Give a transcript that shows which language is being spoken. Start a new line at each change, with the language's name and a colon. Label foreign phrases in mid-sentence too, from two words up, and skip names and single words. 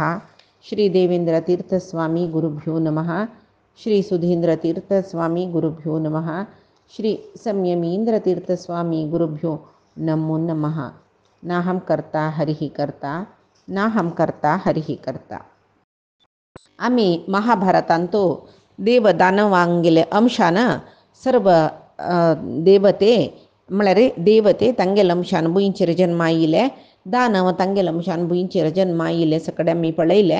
Sanskrit: श्रीदेवेन्द्रतीर्थस्वामी गुरुभ्यो नमः। श्री सुधीन्द्रतीर्थस्वामी गुरुभ्यो नमः। श्री संयमीन्द्रतीर्थस्वामी गुरुभ्यो नमो नमः। नाहं कर्ता हरिः कर्ता नाहं कर्ता हरिः कर्ता.
Konkani: आम्ही महाभारतांतो देवदानवांगेले अंशान सर्व देवते म्हळ्यार देवते तांगेले अंशान बुंचेर जन्मायिले, दानव तांगेले अंशान बुंचेर जन्मायिले सगळे आमी पळयले.